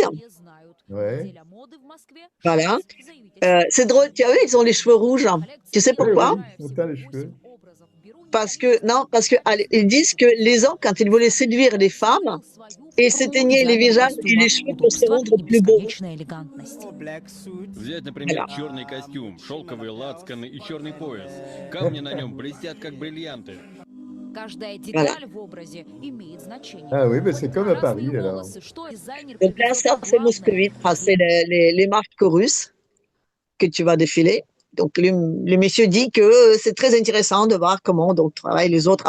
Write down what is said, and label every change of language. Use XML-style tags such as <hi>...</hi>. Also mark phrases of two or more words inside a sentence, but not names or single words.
<fr>Ouais. Voilà. C'est drôle, tu as vu, ils ont les cheveux rouges. Tu sais Oui, pourquoi? oui, ils ont teint les cheveux. Non, parce que ils disent que les hommes, quand ils voulaient séduire les femmes, ils s'éteignaient les visages et les cheveux pour se rendre plus beaux.</fr> <ru>Взять, например,</ru> <fr>Voilà.</fr> <ru>черный костюм, шелковые лацканы и черный пояс. Камни на нем блестят, как бриллианты.</ru> <fr>Voilà. Ah oui, ben c'est comme à Paris alors. Donc là, ça, c'est moscovite. Enfin, c'est les marques russes que tu vas défiler. Donc, le monsieur dit que c'est très intéressant de voir comment donc travaillent les autres.</fr>